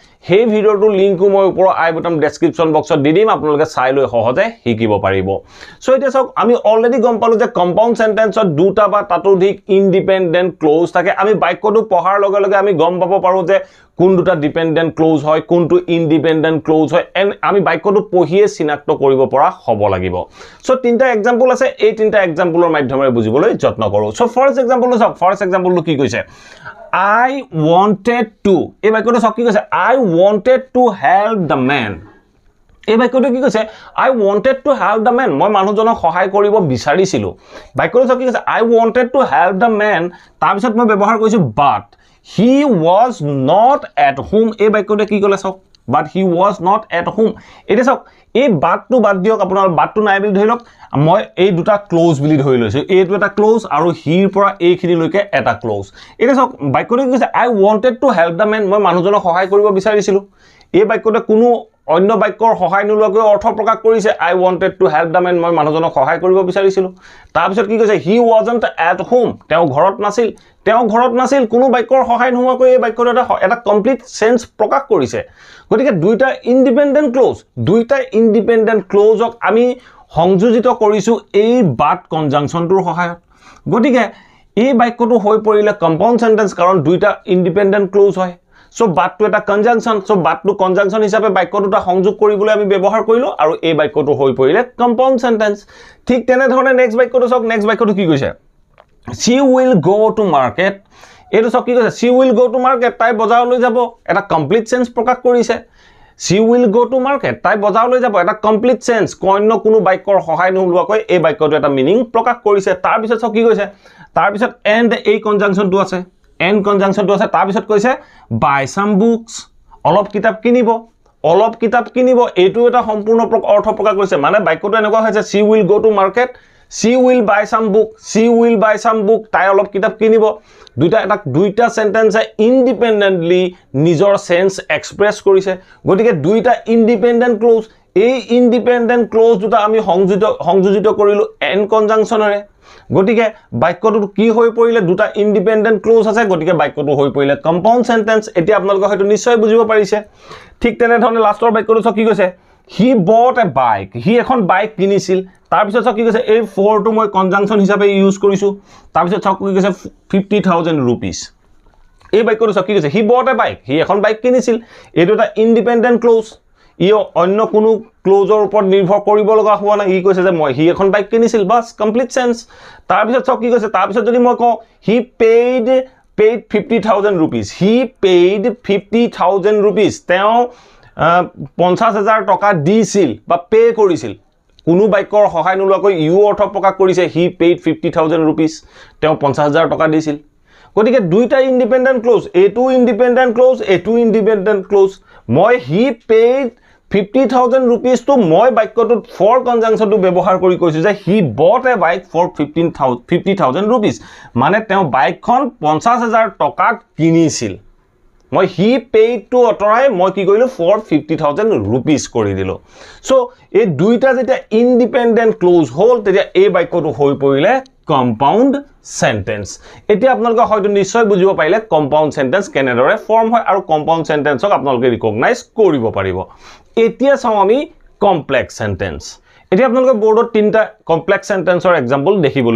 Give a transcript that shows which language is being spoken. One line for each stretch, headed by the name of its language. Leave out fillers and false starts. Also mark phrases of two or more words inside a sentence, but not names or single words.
Assamese: সেই ভিডিওটোৰ লিংকো মই ওপৰৰ আই বটম
English: description box
Assamese: দি দিম আপোনালোকে চাই লৈ সহজে শিকিব পাৰিব সো এতিয়া চাওক আমি অলৰেডি গম পালো যে
English: compound sentence
Assamese: দুটা বা তাতোধিক
English: independent clause
Assamese: থাকে আমি বাক্যটো পঢ়াৰ লগে লগে আমি গম পাব পাৰো যে কোন দুটা
English: dependent clause
Assamese: হয় কোনটো
English: independent clause
Assamese: হয় এন্ড আমি বাক্যটো পঢ়িয়ে চিনাক্ত কৰিব পৰা হ'ব লাগিব সো তিনটা এক্সাম্পল আছে এই তিনটা এক্সাম্পলৰ মাধ্যমেৰে বুজিবলৈ যত্ন কৰো
English: so first example
Assamese: চাওক
English: first example
Assamese: কি কৈছে
English: I wanted to
Assamese: এই বাক্যটো চাওক কি কৈছে
English: I wanted to help the man
Assamese: এই বাক্যটো কি কৈছে
English: I wanted to help the man
Assamese: মই মানুহজনক সহায় কৰিব বিচাৰিছিলো বাক্যটো চাওক কি কৈছে
English: I wanted to help the man
Assamese: তাৰ পিছত মই ব্যৱহাৰ কৰিছো
English: but he was not at home
Assamese: এই বাক্যটো কি ক'লে চাওক
English: but he was not at home
Assamese: এটা চাওক এই বাটটো বাদ দিয়ক আপোনাৰ বাটটো নাই বুলি ধৰি লওক মই এই দুটা ক্লোজ বুলি ধৰি লৈছো এইটো এটা ক্লোজ আৰু হিৰ পৰা এইখিনি লৈকে এটা ক্লোজ এটা চাওক বাক্যটো কি কৈছে
English: I wanted to help the man
Assamese: মই মানুহজনক সহায় কৰিব বিচাৰিছিলো এই বাক্যটো কোনো অন্য বাক্যৰ সহায় নোলোৱাকৈ অৰ্থ প্ৰকাশ কৰিছে
English: I wanted to help the man
Assamese: মই মানুহজনক সহায় কৰিব বিচাৰিছিলো তাৰ পিছত কি কৈছে
English: he wasn't at home
Assamese: তেওঁ ঘৰত নাছিল কোনো বাক্যৰ সহায় নোহোৱাকৈ এই বাক্যটো এটা
English: complete sense
Assamese: প্ৰকাশ কৰিছে গতিকে দুইটা
English: independent clause
Assamese: আমি সংযোজিত কৰিছো এই
English: but conjunction
Assamese: সহায়ত গতিকে এই বাক্যটো হৈ পৰিলে
English: compound sentence
Assamese: কাৰণ দুইটা
English: independent clause
Assamese: হয়
English: so but
Assamese: এটা কনজাংশন
English: so but conjunction
Assamese: হিচাপে বাক্য দুটা সংযোগ কৰিবলৈ আমি ব্যৱহাৰ কৰিলো আৰু এই বাক্যটো হৈ পৰিলে
English: compound sentence
Assamese: ঠিক তেনে ধৰণে নেক্সট বাক্যটো চাওক নেক্সট বাক্যটো কি কৈছে
English: she will go to market
Assamese: এটো চাওক কি কৈছে
English: she will go to market
Assamese: তাই বজাৰলৈ যাব এটা
English: complete sense
Assamese: প্ৰকাশ কৰিছে
English: she will go to market
Assamese: তাই বজাৰলৈ যাব এটা
English: complete sense
Assamese: অন্য কোনো বাক্যৰ সহায় নোলোৱাকৈ এই বাক্যটো এটা মিনিং প্ৰকাশ কৰিছে তাৰ পিছত চাওক কি কৈছে তাৰ পিছত and এই কনজাংশনটো আছে তাৰ পিছত কৈছে
English: buy some books
Assamese: অলপ কিতাপ কিনিব এইটো এটা সম্পূৰ্ণ অৰ্থ প্ৰকাশ কৰিছে মানে বাক্যটো এনেকুৱা হৈছে
English: she will go to market she will buy some book
Assamese: তাই অলপ কিতাপ কিনিব দুইটা
English: sentence independently
Assamese: নিজৰ
English: sense express
Assamese: কৰিছে গতিকে দুইটা
English: independent clause
Assamese: এই ইন্ডিপেন্ডেন্ট ক্লজ দুটা আমি সংযোজিত কৰিলো
English: and conjunction
Assamese: গতিকে বাক্যটো কি হৈ পৰিলে দুটা
English: independent clause
Assamese: আছে গতিকে বাক্যটো হৈ পৰিলে
English: compound sentence
Assamese: এতিয়া আপোনালোকে হয়তো নিশ্চয় বুজিব পাৰিছে ঠিক তেনে ধৰণে লাষ্টৰ বাক্যটো কি কৈছে
English: he bought a bike he
Assamese: এখন বাইক কিনিছিল তাৰ পিছত চাওক কি কৈছে এই for টো মই কনজাংশন হিচাপে ইউজ কৰিছো তাৰ পিছত চাওক কি কৈছে 50,000 rupees এই বাক্যটো চাওক কি কৈছে
English: he bought a bike he
Assamese: এখন বাইক কিনিছিল এইটো এটা
English: independent clause
Assamese: ই অন্য কোনো ক্লজৰ ওপৰত নিৰ্ভৰ কৰিব লগা হোৱা নাই ই কৈছে যে মই হি এখন বাইক কিনিছিল বাস
English: complete sense
Assamese: তাৰ পিছত চাওক কি কৈছে তাৰ পিছত যদি মই কওঁ
English: he paid 50,000 rupees he paid 50,000 rupees
Assamese: তেওঁ 50,000 টকা দিছিল বা পে কৰিছিল কোনো বাক্যৰ সহায় নোলোৱাকৈ ইউ অৰ্থ প্ৰকাশ কৰিছে he paid 50,000 rupees তেওঁ 50,000 টকা দিছিল গতিকে দুইটা
English: independent clause
Assamese: এটো
English: independent clause
Assamese: মই
English: he paid 50,000 rupees to
Assamese: মই বাক্যটোত for কনজাংশনটো ব্যৱহাৰ কৰি কৈছো যে
English: he bought a bike for 50,000 rupees
Assamese: মানে তেওঁ বাইকখন 50,000 টকাত কিনিছিল মই
English: he paid to
Assamese: অতৰাই মই কি কৰিলো for 50,000 rupees কৰি দিলো সো এই দুইটা যেতিয়া
English: independent clause
Assamese: হল তেতিয়া এই বাক্যটো হৈ পৰিলে
English: compound sentence
Assamese: এতিয়া আপোনালোকে হয়তো নিশ্চয় বুজিব পাৰিলে
English: compound sentence
Assamese: কেনেদৰে ফৰ্ম হয় আৰু
English: compound sentence
Assamese: আপোনালোকে ৰিকগনাইজ কৰিব পাৰিব এতিয়া চাও আমি
English: complex sentence
Assamese: এতিয়া আপোনালোকে বোৰ্ডত তিনটা
English: complex sentence example
Assamese: দেখিবলৈ